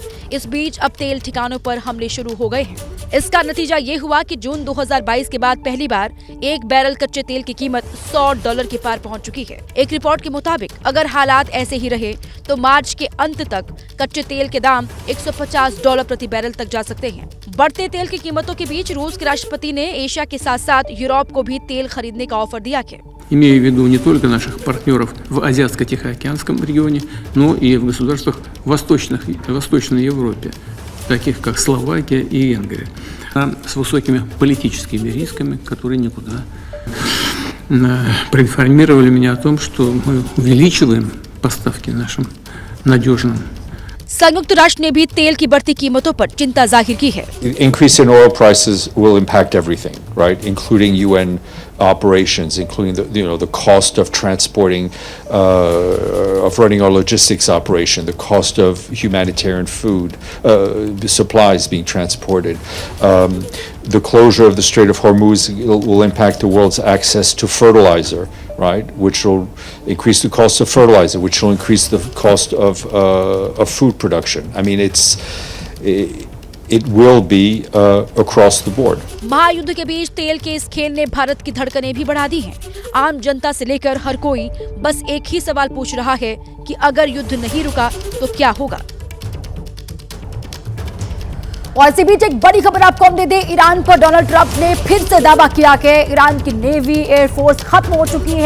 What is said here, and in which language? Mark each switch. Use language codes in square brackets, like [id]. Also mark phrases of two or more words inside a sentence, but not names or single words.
[hi] इस बीच अब तेल ठिकानों पर हमले शुरू हो गए हैं। इसका नतीजा ये हुआ कि जून 2022 के बाद पहली बार एक बैरल कच्चे तेल की कीमत $100 के पार पहुंच चुकी है। एक रिपोर्ट के मुताबिक अगर हालात ऐसे ही रहे तो मार्च के अंत तक कच्चे तेल के दाम $150 प्रति बैरल तक जा सकते हैं। बढ़ते तेल की कीमतों के बीच रूस के राष्ट्रपति ने एशिया के साथ साथ यूरोप को भी तेल खरीदने का ऑफर दिया है। [ru] Имея в виду не только наших партнеров в Азиатско-Тихоокеанском регионе, но и в государствах Восточной Европе, таких как Словакия и Венгрия, с высокими политическими рисками, которые никуда проинформировали меня о том, что мы увеличиваем поставки нашим надежным. [hi] संयुक्त राष्ट्र ने भी तेल की बढ़ती कीमतों पर चिंता जाहिर की है। [en] Increase in oil prices will impact everything, right? Including UN operations, including the cost of transporting, of running our logistics operation, the cost of humanitarian food supplies being transported. The closure of the Strait of Hormuz will impact the world's access to fertilizer, right? Which will increase the cost of fertilizer, which will increase the cost of food production. I mean, it will be across the board. [hi] महायुद्ध के बीच तेल के इस खेल ने भारत की धड़कनें भी बढ़ा दी हैं। आम जनता से लेकर हर कोई बस एक ही सवाल पूछ रहा है कि अगर युद्ध नहीं रुका तो क्या होगा। और इसी बीच एक बड़ी खबर आपको हम दे दें, ईरान पर डोनाल्ड ट्रंप ने फिर से दावा किया कि ईरान की नेवी एयरफोर्स खत्म हो चुकी है।